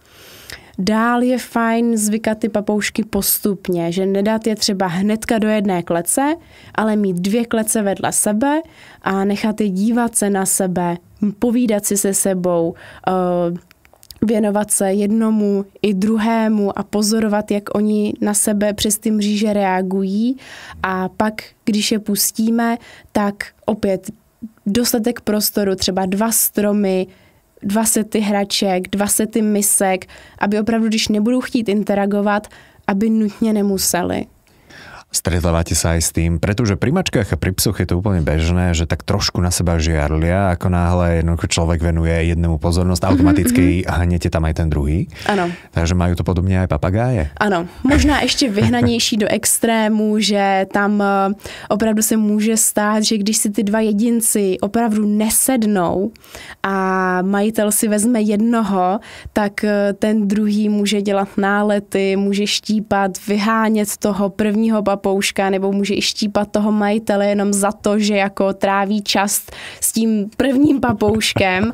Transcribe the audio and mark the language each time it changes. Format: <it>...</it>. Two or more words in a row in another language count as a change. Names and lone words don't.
<cs>Dál je fajn zvykat ty papoušky postupně, že nedat je třeba hnedka do jedné klece, ale mít 2 klece vedle sebe a nechat je dívat se na sebe, povídat si se sebou, věnovat se jednomu i druhému a pozorovat, jak oni na sebe přes ty mříže reagují. A pak, když je pustíme, tak opět dostatek prostoru, třeba 2 stromy, 2 sety hraček, 2 sety misek, aby opravdu, když nebudou chtít interagovat, aby nutně nemuseli.</cs> <sk>Stretávate sa aj s tým, pretože pri mačkách a pri psoch je to úplne bežné, že tak trošku na seba žiarlia, ako náhle jednoducho človek venuje jednému pozornosť, automaticky hnete tam aj ten druhý.</sk> <cs>Ano.</cs> <sk>Takže majú to podobne aj papagáje?</sk> <cs>Ano, možná ještě vyhnanější do extrému, že tam opravdu se může stát, že když si ty 2 jedinci opravdu nesednou a majitel si vezme jednoho, tak ten druhý může dělat nálety, může štípat, vyhánět toho prvního papouška papouška, nebo může i štípat toho majitele jenom za to, že jako tráví čas s tím prvním papouškem.</cs>